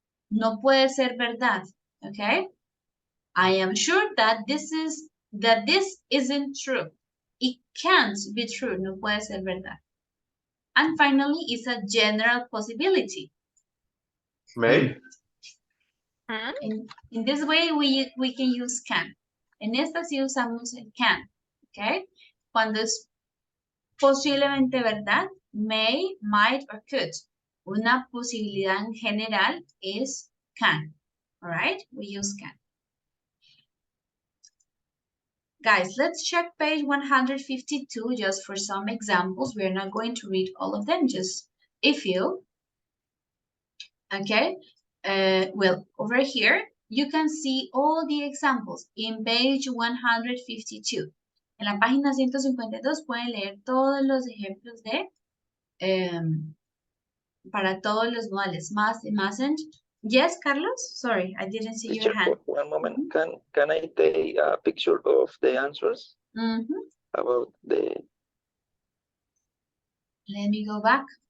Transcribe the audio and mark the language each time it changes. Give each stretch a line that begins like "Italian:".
Spanish: No puede ser verdad, okay?
English: I am sure that this isn't true. It can't be true.
Spanish: No puede ser verdad.
English: And finally, it's a general possibility. May. In this way, we can use can.
Spanish: En esta sí usamos el can, okay? Cuando es posiblemente verdad,
English: may, might, or could.
Spanish: Una posibilidad en general es can,
English: all right? We use can. Guys, let's check page 152 just for some examples. We're not going to read all of them, just a few. Okay, well, over here, you can see all the examples in page 152.
Spanish: En la página 152 pueden leer todos los ejemplos de, para todos los modales, must, mustn't,
English: Yes, Carlos? Sorry, I didn't see your Teacher, hand. one moment. Can I take a picture of the answers about the? Let me go back.